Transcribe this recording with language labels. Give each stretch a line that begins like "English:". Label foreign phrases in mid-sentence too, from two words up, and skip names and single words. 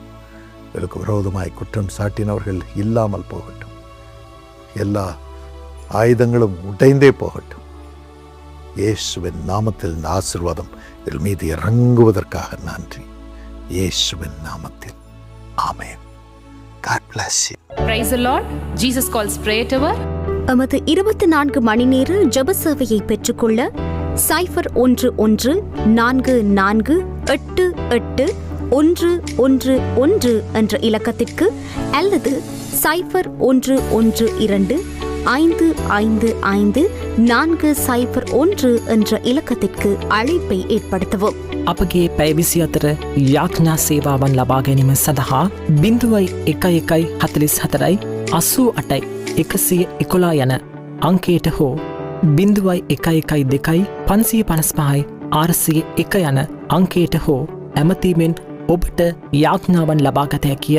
Tamil: இவளுக்கு விரோதமாய் குற்றம் சாட்டினவர்கள் இல்லாமல் போகட்டும். எல்லா ஆயுதங்களும் உடைந்தே போகட்டும். இயேசுவின் நாமத்தில் இந்த ஆசீர்வாதம் இவள் மீது இறங்குவதற்காக நன்றி. இயேசுவின் நாமத்தில் ஆமென்.
English: God bless you. Praise the Lord. Jesus calls prayer tower.
Tamil: எமது 24 மணி நேர ஜெப சேவையை பெற்றுக்கொள்ள 0114888111 என்ற இலக்கத்திற்கு அல்லது 0112555401 என்ற இலக்கத்திற்கு அழைப்பை ஏற்படுத்தவும்.
Sinhala: අපගේ පැය 24 යාඥා සේවාවන් ලබා ගැනීම සඳහා 011144 යන අංකයට හෝ 0112 555 401 යන අංකයට හෝ ඇමතීමෙන් ඔබට යාඥාවන් ලබාගත හැකිය.